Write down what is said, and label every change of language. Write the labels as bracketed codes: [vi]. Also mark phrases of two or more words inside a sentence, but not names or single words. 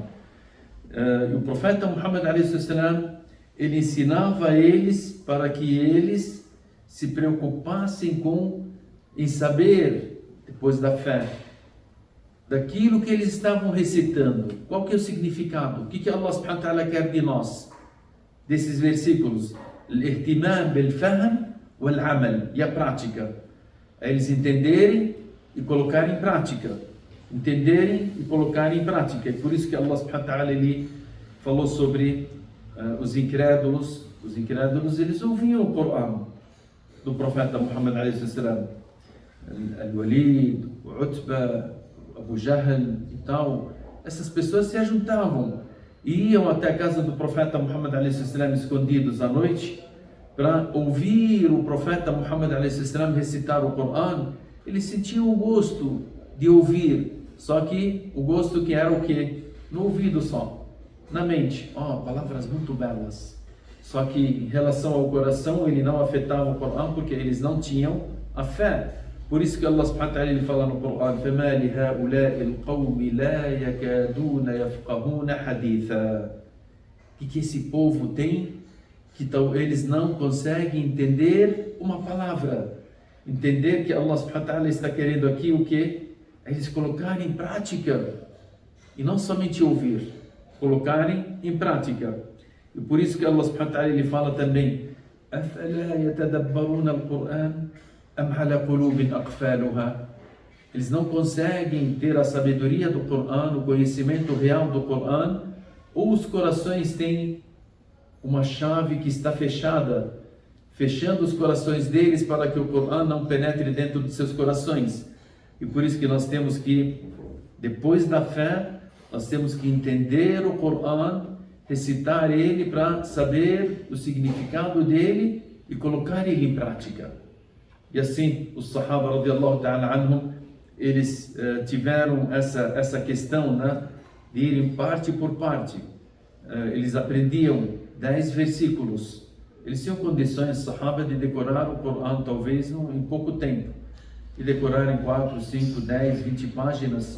[pt] E o profeta Muhammad a.s. ele ensinava a eles para que eles se preocupassem em saber, depois da fé, daquilo que eles estavam recitando. Qual que é o significado? O que Allah [ar] سبحانه وتعالى [pt] quer de nós? Desses versículos. [ar] الاهتمام بالفهم والعمل. [pt] E a prática. É eles entenderem e colocarem em prática. Entenderem e colocarem em prática. É por isso que Allah [ar] سبحانه وتعالى [pt] ele falou sobre os incrédulos. Os incrédulos, eles ouviam o Corão do profeta Muhammad a.s. Al-Walid, o Utbah, Abu Jahl e tal, essas pessoas se ajuntavam e iam até a casa do profeta Muhammad a.s. escondidos à noite para ouvir o profeta Muhammad a.s. recitar o Corão. Eles sentiam o gosto de ouvir, só que o gosto que era o quê? No ouvido só, na mente. Palavras muito belas. Só que em relação ao coração, ele não afetava o Corão porque eles não tinham a fé. Por isso que Allah [ar] سبحانه وتعالى [pt] ele fala no Corão: [ar] فَمَا لِهَؤُلَاءِ الْقَوْمِ لَا يَكَادُونَ يَفْقَهُونَ حَدِيثًا. [pt] O que esse povo tem? Que eles não conseguem entender uma palavra. Entender que Allah [ar] سبحانه وتعالى [pt] está querendo aqui o quê? Eles colocarem em prática. E não somente ouvir. Colocarem em prática. E por isso que Allah [ar] سبحانه وتعالى [pt] ele fala também: [ar] أَفَلَا يَتَدَبَّرُونَ الْقُرْآنَ [pt] eles não conseguem ter a sabedoria do Corão, o conhecimento real do Corão, ou os corações têm uma chave que está fechada, fechando os corações deles para que o Corão não penetre dentro dos seus corações. E por isso que nós temos que, depois da fé, nós temos que entender o Corão, recitar ele para saber o significado dele e colocar ele em prática. E assim, os Sahaba [ar] رضي الله تعالى عنهم, [pt] eles tiveram essa questão, né, de irem parte por parte. Eles aprendiam 10 versículos. Eles tinham condições, Sahaba, de decorar o Corão talvez em pouco tempo. E decorar em 4, 5, 10, 20 páginas.